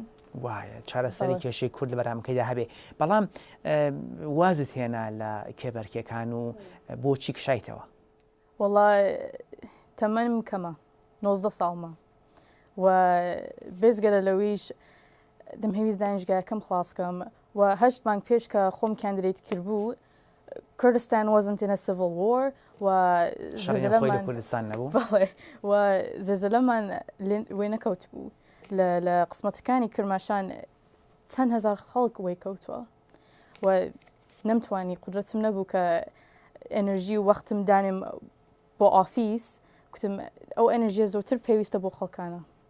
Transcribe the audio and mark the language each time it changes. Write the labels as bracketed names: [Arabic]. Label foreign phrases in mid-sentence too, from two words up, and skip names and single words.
[Central Kurdish] وایە چارەسەری کێشەی کورد لە بەرامەکەیدا هەبێ، بەڵام وازت هێنا لە کێبەرکیەکان و بۆچی کشایتەوە؟ وەڵا تەمەنم کەمە، 19 ساڵمە و بێزگەرە لەویش دەمهەویست دانیشگایەکەم خلاصکەم و 8 مانگ پێش کە خۆم کاندیدێت کردبوو [English] Kurdistan wasn't in a civil war [Central Kurdish] و زلزلەمان وێ نەکەوت بوو لە قسمەتەکانی کرماشان چەند هەزار خەڵک وێ کەوتووە و نەمتوانی قدرەتم نەبوو کە ئەنەرژی و وەختم دانم بۆ ئافیس، کوتم ئەو ئەنەرژیە زۆرتر پێویستە بۆ خەڵکانە.